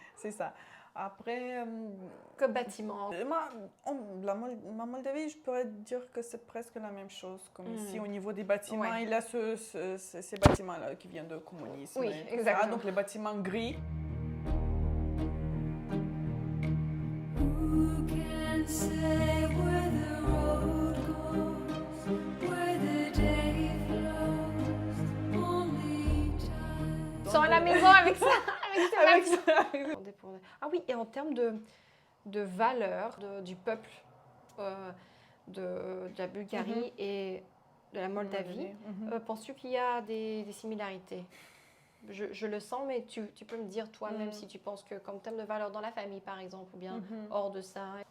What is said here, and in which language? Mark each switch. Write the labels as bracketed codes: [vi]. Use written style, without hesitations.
[fr] C'est ça. Après... Comme bâtiment. La Moldavie, je pourrais dire que c'est presque la même chose. Comme ici, au niveau des bâtiments, il y a ces bâtiments-là qui viennent du communisme. Oui, exactement. Donc les bâtiments gris. [en] Who can say where the road goes, where the day flows, only time. [fr] Sont à la maison avec ça, avec ça. Ah oui, et en termes de valeur du peuple de la Bulgarie et de la Moldavie, penses-tu qu'il y a des similarités? Je le sens, mais tu peux me dire toi-même si tu penses que comme terme de valeur dans la famille, par exemple, ou bien hors de ça.